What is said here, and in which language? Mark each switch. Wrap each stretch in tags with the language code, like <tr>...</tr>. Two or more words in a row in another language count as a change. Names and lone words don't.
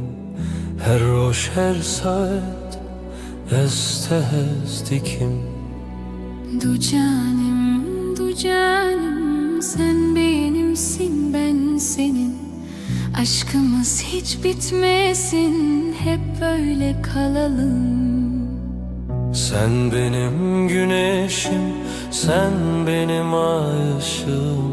<ku>Her roj her saat hest hest dikim.</ku> <tr>Du canım, sen benimsin, ben senin. Aşkımız hiç bitmesin, hep böyle kalalım. Sen benim güneşim, sen benim ay ışığım.</tr>